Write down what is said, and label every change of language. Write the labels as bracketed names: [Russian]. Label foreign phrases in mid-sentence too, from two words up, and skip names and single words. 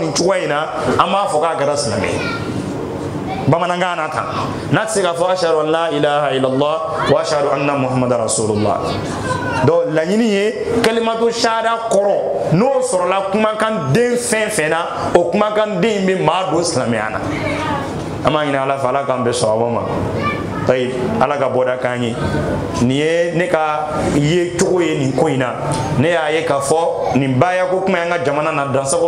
[Bambara] nin cogoya in na an b'a fɔ k'a kɛra silamɛ bamanankan na tan n'a tɛ se k'a fɔ [Arabic] أشهد أن لا إله إلا الله وأشهد أن محمدا رسول الله [Bambara] donc laɲini ye kalimatu shahada kɔrɔ n'o sɔrɔla kumakan den fɛn fɛn na o kumakan den bɛ maa don silamɛya na an b'a ɲini ala fɛ ala k'an bɛn sawaba ma tayi ala ka bɔda k'an ye nin ye ne ka ye cogo ye nin ko in na ne y'a ye k'a fɔ nin bayako kuma y'an ka jamana na dansago